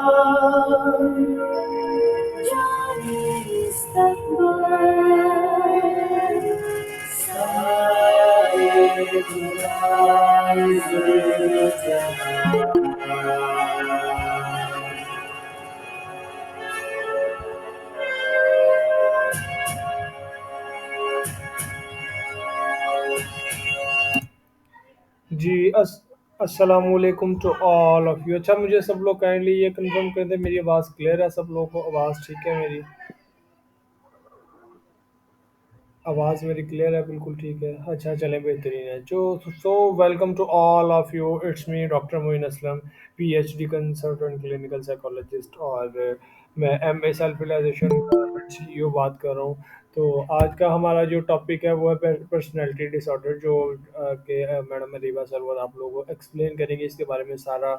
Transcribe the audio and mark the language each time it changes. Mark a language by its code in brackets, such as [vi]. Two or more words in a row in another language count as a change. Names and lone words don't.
[ur] جانی استقبال سایه گداز جهان. جی السلام علیکم [en] to all of you. [ur] اچھا مجھے سب لوگ کائنڈلی یہ کنفرم کر دیں میری آواز کلیئر ہے؟ سب لوگوں کو آواز ٹھیک ہے؟ میری آواز میری کلیئر ہے؟ بالکل ٹھیک ہے. اچھا چلیں بہترین ہے. [en] So welcome to all of you. It's me Doctor [ur] معین اسلم, [en] PhD consultant clinical psychologist, [ur] اور میں ایم اے سیلف ریلائزیشن کا سی ای او بات کر رہا ہوں. تو آج کا ہمارا جو ٹاپک ہے وہ ہے [en] personality disorder, [ur] جو کہ میڈم اریبہ سرور آپ لوگوں کو ایکسپلین کریں گے اس کے بارے میں سارا.